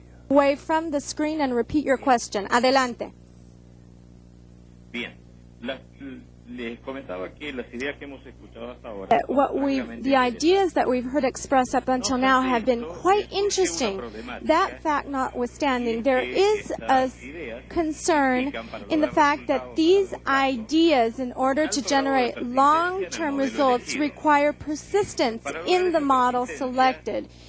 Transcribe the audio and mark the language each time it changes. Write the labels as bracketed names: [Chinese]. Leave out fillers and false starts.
[English] Away from the screen and repeat your question. [Spanish] Adelante. Bien. Les comentaba que las ideas que hemos escuchado hasta ahora... [English] The ideas that we've heard expressed up until now have been quite interesting. That fact notwithstanding, there is a concern in the fact that these ideas, in order to generate long-term results, require persistence in the model selected.